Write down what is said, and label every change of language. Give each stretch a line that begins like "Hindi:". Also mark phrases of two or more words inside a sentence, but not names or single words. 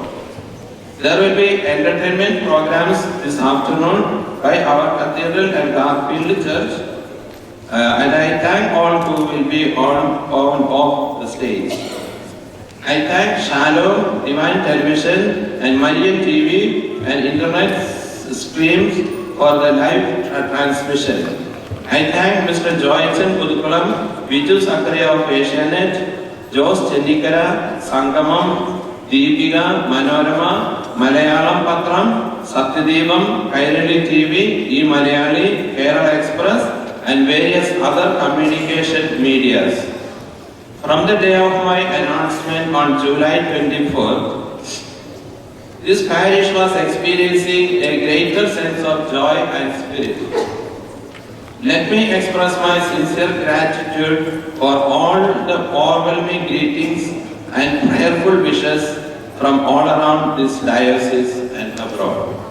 English: There will be entertainment programs this afternoon by our Cathedral and Garfield Church, and I thank all who will be on off the stage. I thank Shalom, Divine Television, and Marian TV and Internet streams for the live transmission. I thank Mr. Joyson Pudukulam, Viju Sakaria of Asianet, Jose Chennikara, Sangamam, Deepika, Manorama, Malayalam Patram, Satyadevam, Kairali TV, E-Malayali, Kerala Express, and various other communication medias. From the day of my announcement on July 24th, this parish was experiencing a greater sense of joy and spirit. Let me express my sincere gratitude for all the overwhelming greetings and prayerful wishes from all around this diocese and abroad.